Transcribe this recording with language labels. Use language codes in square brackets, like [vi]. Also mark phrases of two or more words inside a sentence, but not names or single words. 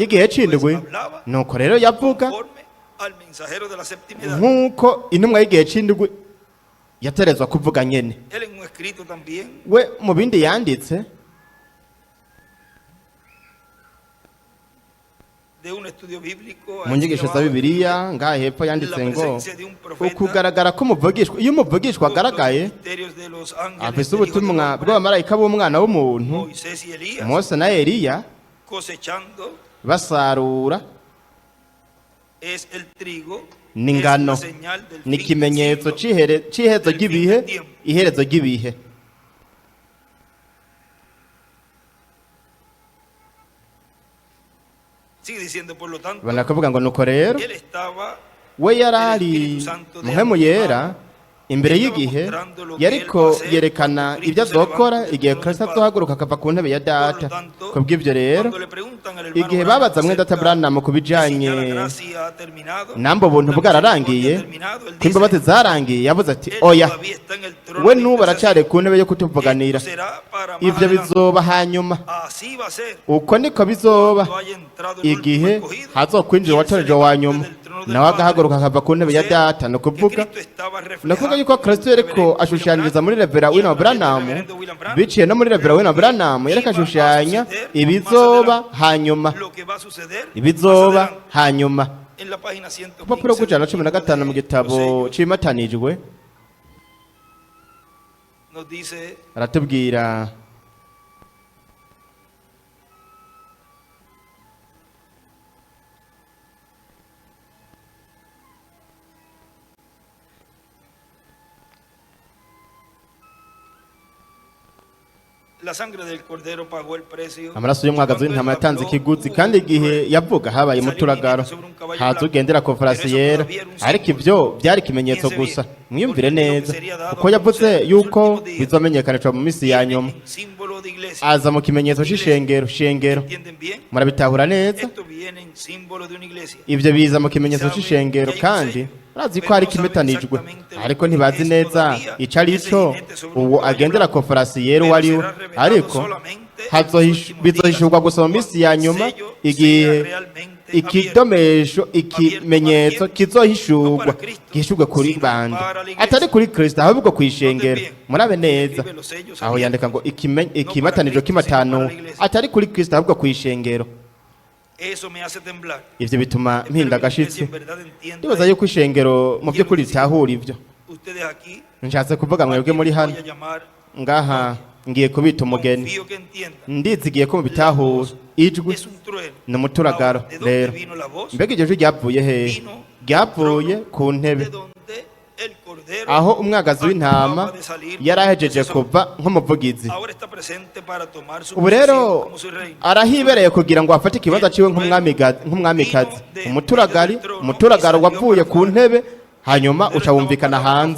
[rn] y'igihe c'indwi. [es] pues hablaba [rn] Nuko rero yavuga [es] conforme al mensajero de la septimidad. [rn] nk'uko intumwa y'igihe c'indwi yaterezwa kuvuga nyene. [es] Él en un escrito también [rn] We mu bindi yanditse [es] de un estudio bíblico [rn] mu nyigisho za Bibiliya ngaha hepfo [es] la [rn] yanditse ngo [es] presencia de un profeta [rn] ukugaragara k'umuvugishwa, iyo umuvugishwa [es] con los [rn] agaragaye [es] misterios de los ángeles [rn] afise [es] del Hijo del [rn] ubutumwa [es] Hombre, [rn] bw'abamarayika b'umwana w'umuntu, [es] Moisés y Elías [rn] Mose na Eliya [es] cosechando [rn] basarura [es] es el trigo, [rn] n'ingano, [es] es la señal del [rn] ni [es] fin [rn] ikimenyetso [es] del siglo, [rn] c'iherezo [es] del fin [rn] ry'ibihe, [es] del tiempo. [rn] iherezo ry'ibihe. [es] Sigue diciendo, por lo tanto, [rn] Banakuvuga ngo nuko rero [es] él estaba [rn] we yarari muhemu yera imbere y'igihe, yariko yerekana ibyo azokora igihe Kristo azohaguruka akava ku ntebe ya Data. Kubw'ivyo rero [es] cuando le preguntan al hermano [rn] igihe Branham babaza mwene Data [es] acerca [rn] Branham ku [es] de si ya la [rn] bijanye [es] gracia ha terminado, [rn] nambo ubuntu [es] la [rn] bwararangiye, [es] misericordia ha terminado, él [rn] ko imbabazi [es] dice, [rn] zarangiye, yavuze ati [es] él [rn] oya, [es] todavía está en el trono [rn] we [es] de [rn] n'ubu aracari ku ntebe yo [es] intercesión. [rn] kutuvuganira. [es] Esto será para más [rn] Ivyo [es] adelante. [rn] bizoba hanyuma. [es] Así va a ser [rn] Uko niko bizoba [es] cuando haya entrado el último [rn] igihe [es] escogido, [rn] hazokwinjira [es] y él se [rn] uwatoreje wa [es] levante [rn] nyuma, [es] del trono del [rn] nawe [es] Padre. [rn] agahaguruka akava ku ntebe ya [es] O sea, [rn] Data. Ni [es] que [rn] ukuvuga [es] Cristo estaba [rn] ni [es] reflejado [rn] ukuvuga yuko Kristo [es] en el [rn] yariko [es] reverendo [rn] ashushanyiriza [es] William [rn] muri Revera [es] Branham, [rn] William [es] y a través del [rn] Branham, [es] reverendo William Branham, [rn] biciye no muri Revera William Branham, yereka ashushanya ibizoba hanyuma, [es] lo que va a suceder [rn] ibizoba [es] más adelante. [rn] hanyuma. [es] En la página 115 [rn] Kupapuro kujana 15 mu gitabo c'imatanijwe [es] nos dice [rn] aratubwira [es] la sangre del cordero pagó el precio. [rn] amaraso y'umwagazi w'intama yatanze ikiguzi, kandi igihe yavuga habaye umuturagaro, haza ugendera ku farasi yera. Ariko ivyo byari ikimenyetso gusa. Mwiyumvire neza, kuko yavuze yuko bizomenyekanishwa mu minsi ya nyuma. [es] Símbolo de iglesia. [rn] Aza mu kimenyetso c'ishengero. Shengero, [es] ¿Entienden bien? [rn] murabitahura neza? [es] Esto viene en símbolo de una iglesia. [rn] Ivyo biza mu kimenyetso c'ishengero, kandi bazi ko hari ikimetanijwe, ariko ntibazi neza ico ari cyo uwo agendera ku farasi yera uwo ari we. Ariko bizohishurwa gusa mu minsi ya nyuma, igihe ikidomesho, ikimenyetso kizohishurwa, gihishurwe kuri bande, atari kuri Kristo, ahubwo kw'ishengero. Murabe neza, aho yandika ngo ikimatanijwe k'imatanu atari kuri Kristo, ahubwo kw'ishengero. [es] Eso me hace temblar. [rn] Ivyo bituma mpinda [es] Espero que ustedes [rn] agashitsi. [es] en verdad entiendan [rn] Ndibaza yuko ishengero mu by'ukuri ritahura ivyo. [es] ustedes aquí. [rn] Nshatse kuvuga mwebwe muri hano [es] Voy a llamar, [rn] ngaha, ngiye kubita umugeni, [es] confío que entiendan. [rn] ndizigiye ko mubitahura. Ijwi [es] Es un trueno. [rn] ni umuturagaro. [es] Ahora, ¿de dónde [rn] Rero [es] vino la voz? [rn] mbega iryo jwi ryavuye hehe? [es] Vino [rn] Ryavuye ku ntebe [es] de donde el cordero [rn] aho umwagazi w'intama yari ahejeje kuva nk'umuvugizi. Ubu rero arahibereye kugira ngo afate ikibanza ciwe nk'umwamikazi. Umuturagaro wavuye ku ntebe hanyuma uca wumvikana hanze.